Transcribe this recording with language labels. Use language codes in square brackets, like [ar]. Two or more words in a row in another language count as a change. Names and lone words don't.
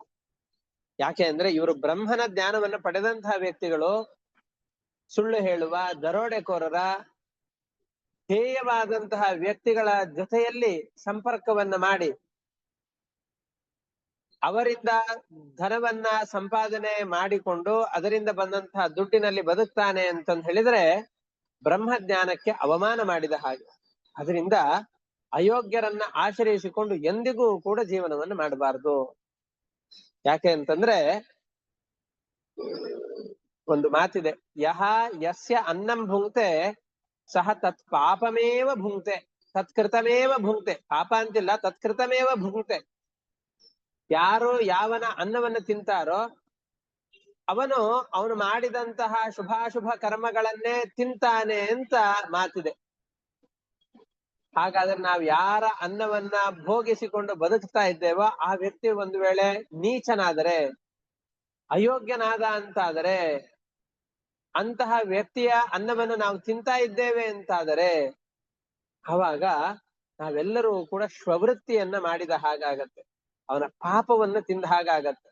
[kn] ಯಾಕೆ ಅಂದ್ರೆ ಇವರು ಬ್ರಹ್ಮನ ಜ್ಞಾನವನ್ನು ಪಡೆದಂತಹ ವ್ಯಕ್ತಿಗಳು ಸುಳ್ಳು ಹೇಳುವ ದರೋಡೆಕೋರರ ಹೇಯವಾದಂತಹ ವ್ಯಕ್ತಿಗಳ ಜೊತೆಯಲ್ಲಿ ಸಂಪರ್ಕವನ್ನ ಮಾಡಿ ಅವರಿಂದ ಧನವನ್ನ ಸಂಪಾದನೆ ಮಾಡಿಕೊಂಡು ಅದರಿಂದ ಬಂದಂತಹ ದುಡ್ಡಿನಲ್ಲಿ ಬದುಕ್ತಾನೆ ಅಂತಂದು ಹೇಳಿದ್ರೆ ಬ್ರಹ್ಮಜ್ಞಾನಕ್ಕೆ ಅವಮಾನ ಮಾಡಿದ ಹಾಗೆ. ಅದರಿಂದ ಅಯೋಗ್ಯರನ್ನ ಆಶ್ರಯಿಸಿಕೊಂಡು ಎಂದಿಗೂ ಕೂಡ ಜೀವನವನ್ನು ಮಾಡಬಾರದು. ಯಾಕೆ ಅಂತಂದ್ರೆ ಒಂದು ಮಾತಿದೆ, [sa] ಯಹ ಯಸ್ಯ ಅನ್ನಂ ಭುಂಕ್ತೆ ಸಹ ತತ್ ಪಾಪಮೇವ ಭುಂಕ್ತೆ ತತ್ಕೃತಮೇವ ಭುಂಕ್ತೆ. [kn] ಪಾಪ ಅಂತಿಲ್ಲ, [sa] ತತ್ಕೃತಮೇವ ಭುಂಕ್ತೆ. [kn] ಯಾರು ಯಾವನ ಅನ್ನವನ್ನು ತಿಂತಾರೋ ಅವನು ಮಾಡಿದಂತಹ ಶುಭಾಶುಭ ಕರ್ಮಗಳನ್ನೇ ತಿಂತಾನೆ ಅಂತ ಮಾತಿದೆ. ಹಾಗಾದ್ರೆ ನಾವು ಯಾರ ಅನ್ನವನ್ನ ಭೋಗಿಸಿಕೊಂಡು ಬದುಕ್ತಾ ಇದ್ದೇವೋ ಆ ವ್ಯಕ್ತಿ ಒಂದು ವೇಳೆ ನೀಚನಾದರೆ, ಅಯೋಗ್ಯನಾದ ಅಂತಾದರೆ, ಅಂತಹ ವ್ಯಕ್ತಿಯ ಅನ್ನವನ್ನು ನಾವು ತಿಂತಾ ಇದ್ದೇವೆ ಅಂತಾದರೆ ಅವಾಗ ನಾವೆಲ್ಲರೂ ಕೂಡ ಶ್ವವೃತ್ತಿಯನ್ನ ಮಾಡಿದ ಹಾಗಾಗತ್ತೆ, ಅವನ ಪಾಪವನ್ನು ತಿಂದ ಹಾಗಾಗತ್ತೆ.